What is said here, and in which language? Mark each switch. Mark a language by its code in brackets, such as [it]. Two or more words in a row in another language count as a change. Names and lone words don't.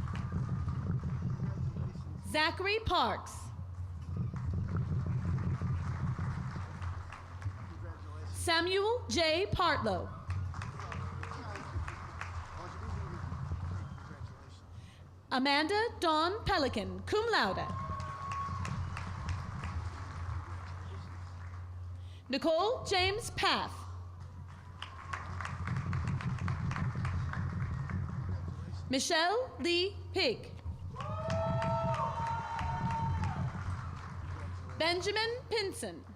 [en] Zachary Parks. Samuel J. Partlow. Amanda Dawn Pelican, [la] cum laude. [en] Nicole James Paff. Michelle Lee Pig. Benjamin Pinson.